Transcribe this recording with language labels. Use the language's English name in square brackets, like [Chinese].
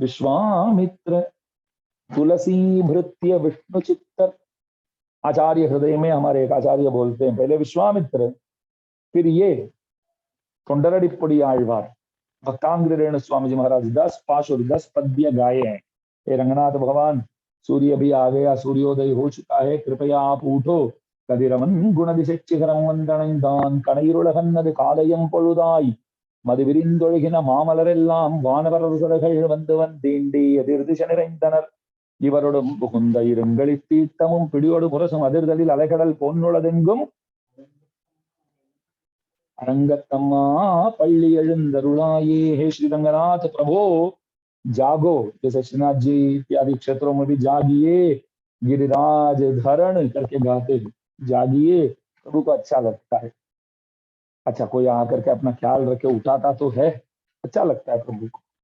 [Hindi] विश्वामित्र तुलसी भृत्य विष्णु चित्तर, आचार्य हृदय में हमारे एक आचार्य बोलते हैं, पहले विश्वामित्र, फिर ये टुंडरडिप्पुड़ी आழ்वार, भक्तांग्र रेणु स्वामी जी महाराज 10 पाशुर 10 पद्य गाए हैं। हे रंगनाथ भगवान, सूर्य भी आ गया, सूर्योदय हो चुका है, कृपया आप उठो। [Tamil] कदिरमन गुण दिशेचिहरम वंदनंदान कणईरुलहन्नद कालयम पழுதாய் மது விரிந்தொழுகின மாமலரெல்லாம் வானவரசர்கள் வந்து வந்தீண்டி எதிர்திசை நிறைந்தனர் இவரோடும் புகுந்த இருங்களி தீட்டமும் பிடியோடு முரசும் அதிர்தலில் அலைகடல் பொன்னுளதெங்கும் அரங்கத்தம்மா पल्ली எழுந்தருளாயே। [Hindi] हे श्री रंगनाथ प्रभो जागो, जैसे श्रीनाथ जी इत्यादि क्षेत्रों में भी जागिए, गिरिराज धरण करके गाते हैं, जागिए। प्रभु को अच्छा लगता है। अच्छा कोई आकर के अपना ख्याल रखे उठाता तो है, अच्छा लगता है प्रभु को।